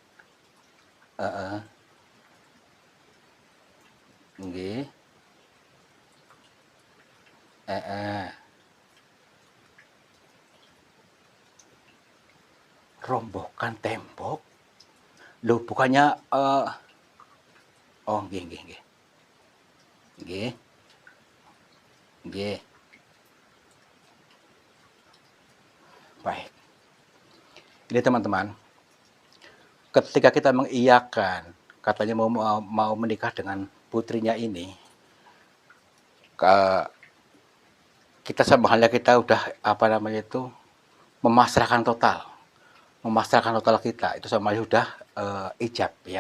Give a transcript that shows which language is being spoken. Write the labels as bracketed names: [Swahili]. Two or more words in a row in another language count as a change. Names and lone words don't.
[Javanese] Nggih. [Indonesian] Rombokkan tembok. Loh, bukannya oh, [Javanese] nggih, nggih, nggih. Nggih. Nggih. [Indonesian] Baik. Ini teman-teman, ketika kita mengiyakan, katanya mau menikah dengan putrinya ini, kita sama halnya kita udah memasrahkan total kita, itu sama sudah ijab ya.